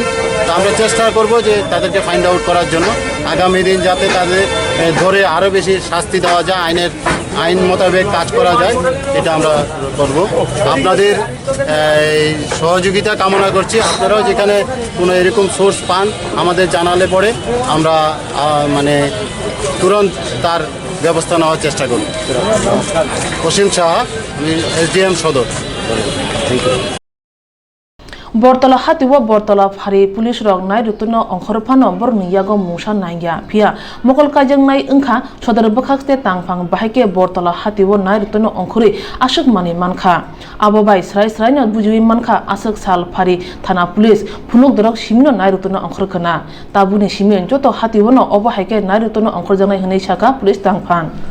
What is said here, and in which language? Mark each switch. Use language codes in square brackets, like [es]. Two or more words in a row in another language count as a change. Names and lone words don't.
[bn] তো আমরা চেষ্টা করব যে তাদেরকে [en] find out [bn] করার জন্য আগামী দিন যাতে তাদের ধরে আরও বেশি শাস্তি দেওয়া যায় আইন মোতাবেক কাজ করা যায় এটা আমরা করব আপনাদের সহযোগিতা কামনা করছি আপনারাও যেখানে কোনো এরকম সোর্স পান আমাদের জানালে পরে আমরা মানে তুরন্ত তার ব্যবস্থা নেওয়ার চেষ্টা করব অসীম সাহা আমি SDM সদর [en] thank you [trp] Bortola hatiwa bortola phari police rok nai rutuno ongkhorphano borni yago musa naigya phia mokol kajang nai engkha sodor bukhakste tangphang bahike bortola hatiwa nai rutuno ongkhori asuk mani mankha abo bai srai no bujui mankha asuk sal phari thana police phunuk dorok simino nai rutuno ongkhorkhana tabuni simen joto hatiwono obo haike nai rutuno ongkhorjangai hinai saka police tangphang